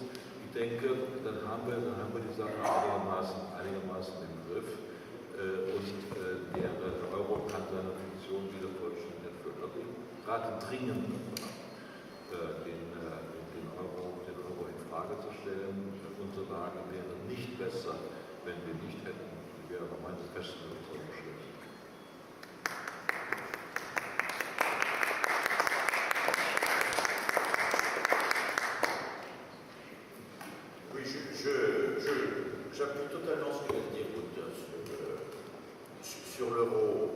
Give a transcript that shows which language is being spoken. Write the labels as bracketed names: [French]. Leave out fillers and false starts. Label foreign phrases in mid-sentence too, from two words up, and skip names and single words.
[German] Ich denke, dann haben wir die Sache einigermaßen im Griff und der Euro kann seine Funktion wieder vollständig erfüllen. Also ich rate dringend den Euro in Frage zu stellen. Unsere Lage wäre nicht besser, wenn wir nicht hätten. Die wäre aber meines festen Überzeugung schlecht. [French] J'appuie totalement ce que vient de dire Ruth sur l'euro.